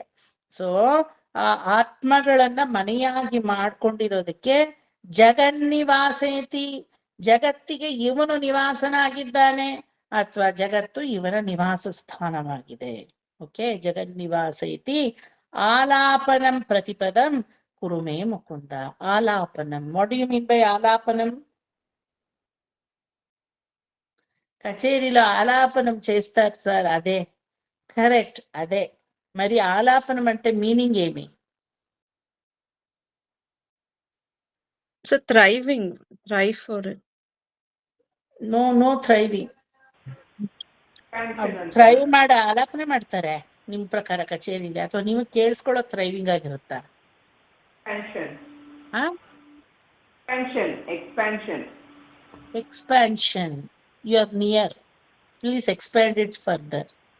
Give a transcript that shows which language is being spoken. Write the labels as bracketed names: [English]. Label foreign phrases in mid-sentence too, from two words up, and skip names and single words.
[Kannada] ಸೊ ಆ ಆತ್ಮಗಳನ್ನ ಮನೆಯಾಗಿ ಮಾಡ್ಕೊಂಡಿರೋದಕ್ಕೆ ಜಗನ್ನಿವಾಸೇತಿ, ಜಗತ್ತಿಗೆ ಇವನು ನಿವಾಸನಾಗಿದ್ದಾನೆ ಅಥವಾ ಜಗತ್ತು ಇವನ ನಿವಾಸ ಸ್ಥಾನವಾಗಿದೆ. ಓಕೆ, ಜಗನ್ನಿವಾಸೇತಿ [Sanskrit] ಆಲಾಪನಂ ಪ್ರತಿಪದಂ ಕುರುಮೇ ಮುಕುಂದ. [English] ಆಲಾಪನಂ, What do you mean by ಆಲಾಪನಂ? [Telugu] కచేరీలో ఆలాపనం చేస్తారు సార్, అదే కరెక్ట్. అదే మరి ఆలాపనం అంటే మీనింగ్ ఏమి? [English] So thriving, thrive for it. No thriving. [Kannada] ಥ್ರೈವ್ ಮಾಡ ಆಲಾಪನೆ ಮಾಡ್ತಾರೆ ನಿಮ್ ಪ್ರಕಾರ ಕಚೇರಿಲಿ, ಅಥವಾ ನೀವು ಕೇಳಿಸ್ಕೊಳ್ಳೋ ಥ್ರೈವಿಂಗ್ ಆಗಿರುತ್ತಾ? ಎಕ್ಸ್ಪ್ಯಾನ್ಷನ್. [English] You are near. Please expand it further.